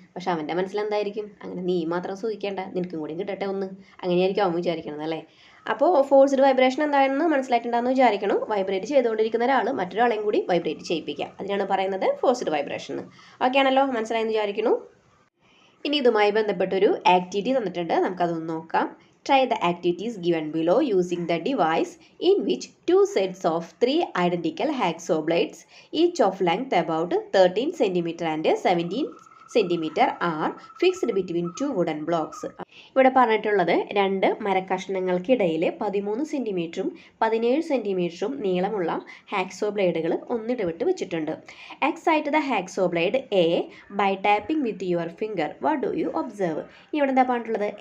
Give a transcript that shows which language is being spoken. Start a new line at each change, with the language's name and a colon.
Malayalam: പക്ഷെ അവൻ്റെ മനസ്സിലെന്തായിരിക്കും? അങ്ങനെ നീ മാത്രം സൂചിക്കേണ്ട, നിനക്കും കൂടി കിട്ടട്ടെ ഒന്ന്, അങ്ങനെയായിരിക്കും അവൻ വിചാരിക്കണത് അല്ലേ? അപ്പോൾ ഫോഴ്സ്ഡ് വൈബ്രേഷൻ എന്താണെന്ന് മനസ്സിലായിട്ടുണ്ടാകുന്ന വിചാരിക്കണം. വൈബ്രേറ്റ് ചെയ്തുകൊണ്ടിരിക്കുന്ന ഒരാൾ മറ്റൊരാളെയും കൂടി വൈബ്രേറ്റ് ചെയ്യിപ്പിക്കുക, അതിനാണ് പറയുന്നത് ഫോഴ്സ്ഡ് വൈബ്രേഷൻ. ഓക്കെ ആണല്ലോ, മനസ്സിലായെന്ന് വിചാരിക്കുന്നു. ഇനി ഇതുമായി ബന്ധപ്പെട്ടൊരു ആക്ടിവിറ്റി തന്നിട്ടുണ്ട്, നമുക്കതൊന്ന് നോക്കാം.
English: Try the activities given below using the device in which two sets of 3 identical hacksaw blades, each of length about 13 cm and 17 cm are fixed between two wooden blocks.
Malayalam: ഇവിടെ പറഞ്ഞിട്ടുള്ളത് രണ്ട് മരക്കഷ്ണങ്ങൾക്കിടയിൽ 13 സെൻറ്റിമീറ്ററും 17 സെൻറ്റിമീറ്ററും നീളമുള്ള ഹാക്സോ ബ്ലേഡുകൾ ഒന്നിടവിട്ട് വെച്ചിട്ടുണ്ട്.
English: Excite the hacksaw blade A by tapping with your finger. What do you observe?
Malayalam: ഇനി ഇവിടെ എന്താ പറഞ്ഞിട്ടുള്ളത്?